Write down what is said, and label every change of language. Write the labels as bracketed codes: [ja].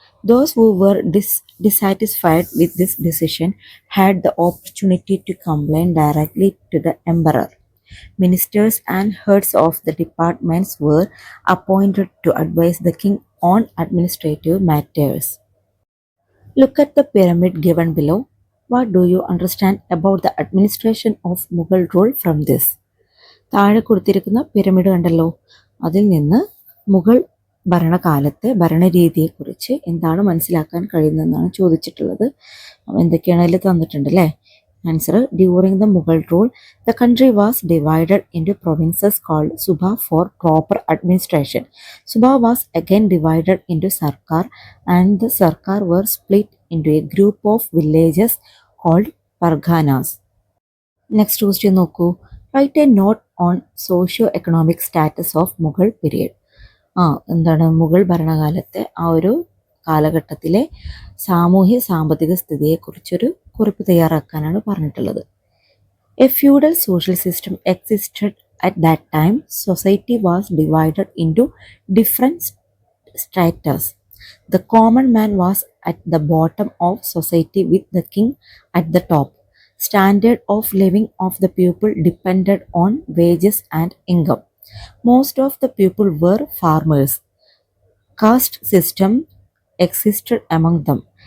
[en] Those who were dissatisfied with this decision had the opportunity to complain directly to the emperor. Ministers and heads of the departments were appointed to advise the king on administrative matters. Look at the pyramid given below. What do you understand about the administration of Mughal rule from this? [ml] താഴെ കൊടുത്തിരിക്കുന്ന pyramid കണ്ടല്ലോ, അതിൽ നിന്ന് മുഗൾ ഭരണകാലത്തെ ഭരണരീതിയെക്കുറിച്ച് എന്താണ് മനസ്സിലാക്കാൻ കഴിയുന്നതെന്നാണ് ചോദിച്ചിട്ടുള്ളത്. എന്തൊക്കെയാണ് അതിൽ തന്നിട്ടുണ്ട് അല്ലേ? [en] Answer: during the Mughal rule the country was divided into provinces called subah for proper administration. Subah was again divided into sarkar and the sarkar were split into a group of villages called parganas. [ml] Next question നോക്കൂ. [en] Write a note on socio economic status of Mughal period. [ml] എന്താണ് മുഗൾ ഭരണകാലത്തെ ആ ഒരു കാലഘട്ടത്തിലെ സാമൂഹ്യ സാമ്പത്തിക സ്ഥിതിയെക്കുറിച്ചൊരു കുറിപ്പ് തയ്യാറാക്കാനാണ് പറഞ്ഞിട്ടുള്ളത്. [en] A feudal social system existed at that time. Society was divided into different stratas. The common man was at the bottom of society with the king at the top. Standard of living of the people depended on wages and income. Most of the people were farmers. Caste system existed among them.